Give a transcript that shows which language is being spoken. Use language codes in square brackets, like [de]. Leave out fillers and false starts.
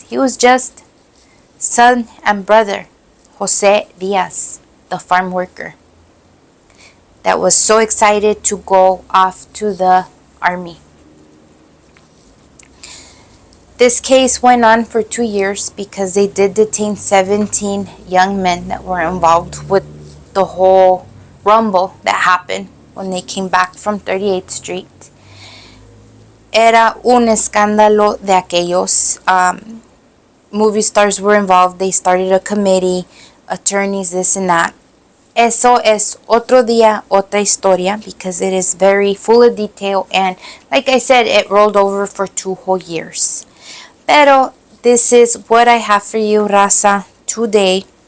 [en] He was just son and brother, Jose Diaz, the farm worker, that was so excited to go off to the army. This case went on for 2 years because they did detain 17 young men that were involved with the whole rumble that happened when they came back from 38th Street. [es] Era un escándalo de aquellos. [en] Movie stars were involved. They started a committee, attorneys, this and that. [es] Eso es otro día, otra historia, [en] because it is very full of detail, and like I said, it rolled over for 2 whole years. Pero this is what I have for you, Raza, today.